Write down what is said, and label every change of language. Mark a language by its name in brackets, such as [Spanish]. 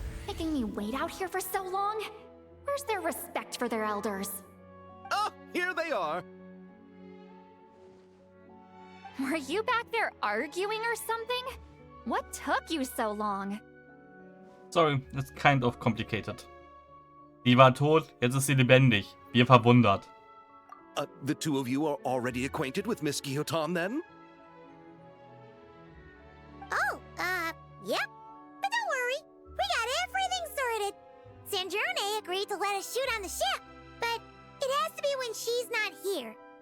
[English] Making me wait out here for so long? Where's their respect for their elders? Oh, here they are. Were you back there arguing or something? What took you so long? Sorry, it's kind of complicated. [German] Die war tot, jetzt ist sie lebendig. Wir verwundert. [English] The two of you are already acquainted with Miss Guillotin, then? Oh, yep. But don't worry, we got everything sorted. Sanjurne agreed to let us shoot on the ship, but it has to be when she's not here.